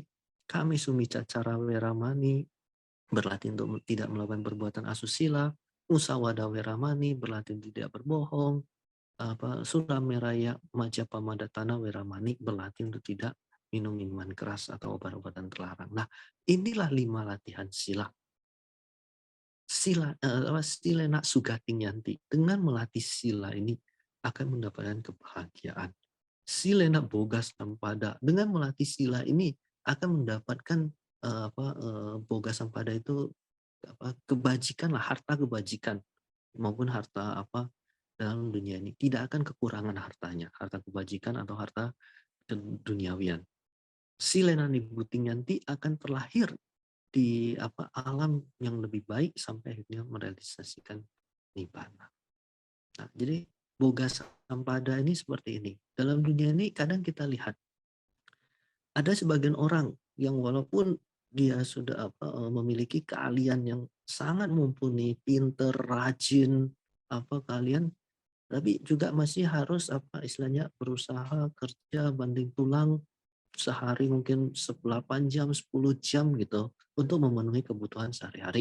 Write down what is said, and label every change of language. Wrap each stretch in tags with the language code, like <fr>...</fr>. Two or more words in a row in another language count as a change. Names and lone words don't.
<pi>Kami Sumicacara Weramani,</pi> <id>berlatih untuk tidak melakukan perbuatan asusila.</id> <pi>Musawada Weramani,</pi> <id>berlatih untuk tidak berbohong.</id> <pi>Surameraya Majapamaddatana Weramani,</pi> <id>berlatih untuk tidak minum minuman keras atau obat-obatan terlarang. Nah, inilah 5 latihan sila.</id> <pi>Silena Sugatingyanti.</pi> <id>Dengan melatih sila ini akan mendapatkan kebahagiaan.</id> <pi>Silena Boga Sampada.</pi> <id>Dengan melatih sila ini akan mendapatkan</id> <pi>Boga Sampada</pi> <id>itu kebajikan lah, harta kebajikan maupun harta dalam dunia ini. Tidak akan kekurangan hartanya, harta kebajikan atau harta duniawian.</id> <pi>Silena Nibutingyanti</pi> <id>akan terlahir di alam yang lebih baik sampai akhirnya merealisasikan nibbana. Nah, jadi</id> <pi>boga sampada</pi> <id>ini seperti ini. Dalam dunia ini kadang kita lihat ada sebagian orang yang walaupun dia sudah memiliki keahlian yang sangat mumpuni, pinter, rajin, kalian, tapi juga masih harus istilahnya berusaha kerja banting tulang sehari mungkin 8 jam, 10 jam gitu untuk memenuhi kebutuhan sehari-hari.</id>